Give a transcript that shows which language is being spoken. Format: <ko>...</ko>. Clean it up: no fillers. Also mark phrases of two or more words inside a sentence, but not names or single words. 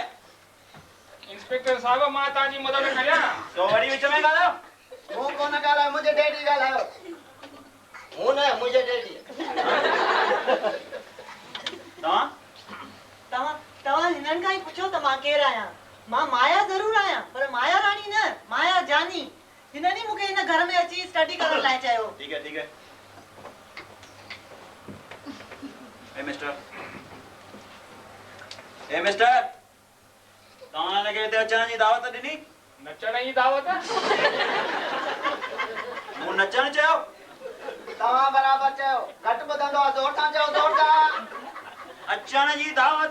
<sd>इंस्पेक्टर साहब मां तव्हांजी मदद करियां। तो वरी विच में ॻाल्हायो। मूं कोन ॻाल्हायो, मुंहिंजे डैडी ॻाल्हायो। मूं न, मुंहिंजे डैडी। तव्हां हिननि खां ई पुछो त मां केरु आहियां। मां माया ज़रूर आहियां, पर माया रानी न, माया जानी। हिननि ई मूंखे हिन घर में अची स्टडी करण लाइ चयो।</sd> <hi>ठीक है, ठीक है। ए मिस्टर,</hi> <sd>तव्हां हिनखे हिते अचण जी दावत ॾिनी? नचण जी दावत? मूं नचण चयो? तव्हां बराबरि चयो, घटि ॿुधंदो आहे, ज़ोर सां चयो, ज़ोर सां। अचण जी दावत?</sd>